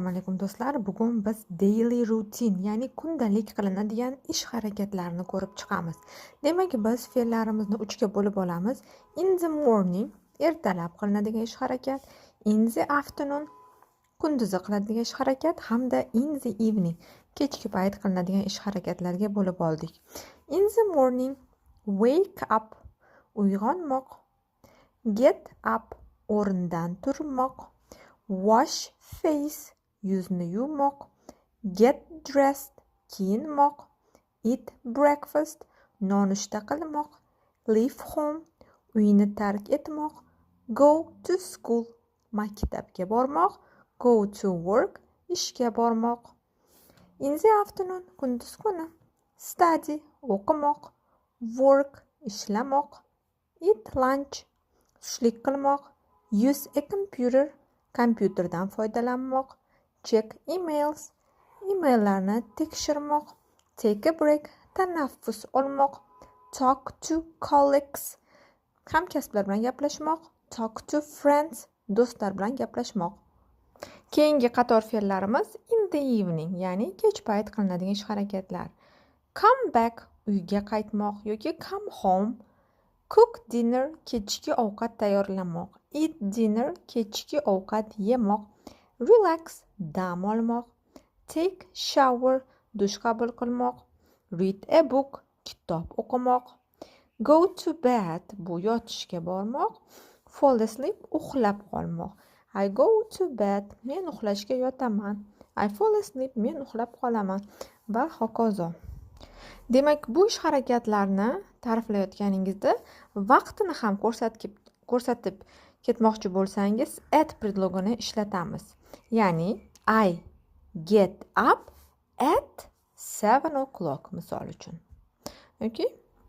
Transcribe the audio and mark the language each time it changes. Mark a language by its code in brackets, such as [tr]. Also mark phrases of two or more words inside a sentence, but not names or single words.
[uz] Assalomu alaykum do'stlar. Bugun biz [en] daily routine, [uz] ya'ni kundalik qilinadigan ish harakatlarini ko'rib chiqamiz. Demak, biz fe'llarimizni 3 ga bo'lib olamiz. [en] In the morning [uz] ertalab qilinadigan ish harakat, [en] in the afternoon [uz] kunduzi qiladigan ish harakat hamda [en] in the evening [uz] kechki payt qilinadigan ish harakatlarga bo'lib oldik. [en] In the morning wake up [uz] uyg'onmoq, [en] get up [uz] o'rindan turmoq, [en] wash face [uz] yuzni yuvmoq, [en] get dressed [uz] kiyinmoq, [en] eat breakfast [uz] nonushta qilmoq, [en] leave home [uz] uyni tark etmoq, [en] go to school [uz] maktabga bormoq, [en] go to work [uz] ishga bormoq. [en] In the afternoon [uz] kunduz kuni study o'qimoq, work ishlamoq, [en] eat lunch [uz] tushlik qilmoq, [en] use a computer [uz] kompyuterdan foydalanmoq, [en] check emails [uz] emaillarni tekshirmoq, [en] take a break [uz] tanaffus olmoq, [en] talk to colleagues [uz] hamkasblar bilan gaplashmoq, [en] talk to friends [uz] do'stlar bilan gaplashmoq. Keyingi qator fe'llarimiz [en] in the evening, [uz] ya'ni kech payt qilinadigan ish harakatlar. [en] Come back [uz] uyga qaytmoq yoki [en] come home, cook dinner [uz] kechki ovqat tayyorlamoq, [en] eat dinner [uz] kechki ovqat yemoq, relax dam olmoq, [en] take shower [uz] dush qabul qilmoq, [en] read a book [uz] kitob o'qimoq, [en] go to bed [uz] bu yotishga bormoq, [en] fall asleep [uz] uxlab qolmoq. [en] I go to bed [uz] men uxlashga yotaman, [en] I fall asleep [uz] men uxlab qolaman va hokazo. Demak, bu ish harakatlarni ta'riflayotganingizda vaqtini ham ko'rsatib ketmoqchi bo'lsangiz at predlogini ishlatamiz. Ya'ni [en] I get up at 7 o'clock [uz] misol uchun. Okay?